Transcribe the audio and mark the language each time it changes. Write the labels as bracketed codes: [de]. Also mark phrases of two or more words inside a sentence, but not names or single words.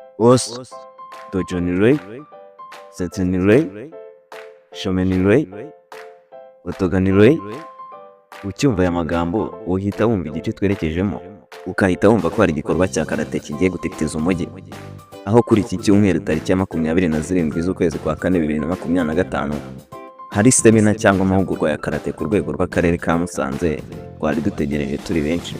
[ja] 押忍、道場に礼、先生に礼、正面に礼、お互いに礼. [rw] Ucyumva aya magambo uhita wumva igice twerekejemo, ukahita wumva ko hari igikorwa cya karate kigiye guteteza umujyi. Aho kuri iki cyumweru tariki ya 27 z'ukwezi kwa 4 2025 hari semina cyangwa amahugurwa ya karate ku rwego rw'akarere ka Musanze twari dutegereje turi benshi.